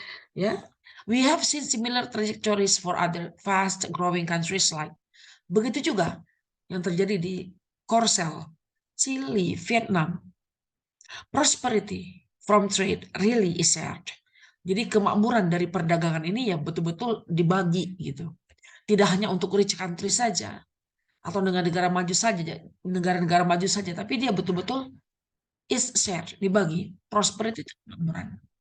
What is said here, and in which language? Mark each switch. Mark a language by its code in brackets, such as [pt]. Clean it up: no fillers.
[en] Ya, we have seen similar trajectories for other fast growing countries like. [id] Begitu juga yang terjadi di Korsel, Chile, Vietnam. [en] Prosperity from trade really is shared. [id] Jadi kemakmuran dari perdagangan ini ya betul-betul dibagi gitu. Tidak hanya untuk [en] rich country [id] saja atau negara-negara maju saja, negara-negara maju saja, tapi dia betul-betul [en] is shared, [id] dibagi. Prosperity itu kemakmuran.